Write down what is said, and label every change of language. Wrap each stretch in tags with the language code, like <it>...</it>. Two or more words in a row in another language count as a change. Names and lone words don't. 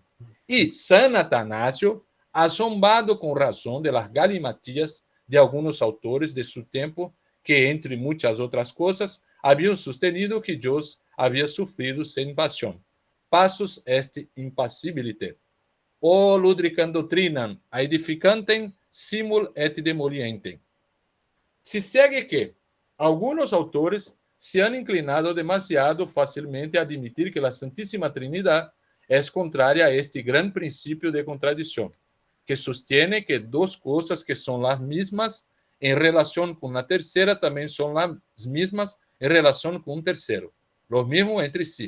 <es>Y San Atanasio, asombrado con razón de las galimatías de algunos autores de su tiempo, que, entre muchas otras cosas, habían sostenido que Dios había sufrido sin pasión.</es> <la>Passus est impassibiliter. O ludricam doctrinam, aedificantem simul et demolientem.</la> <es>Se segue que algunos autores se han inclinado demasiado fácilmente a admitir que la Santísima Trinidad es contraria a este gran principio de contradicción, que sostiene que dos cosas que son las mismas en relación con la tercera también son las mismas en relación con un tercero, lo mismo entre sí.</es>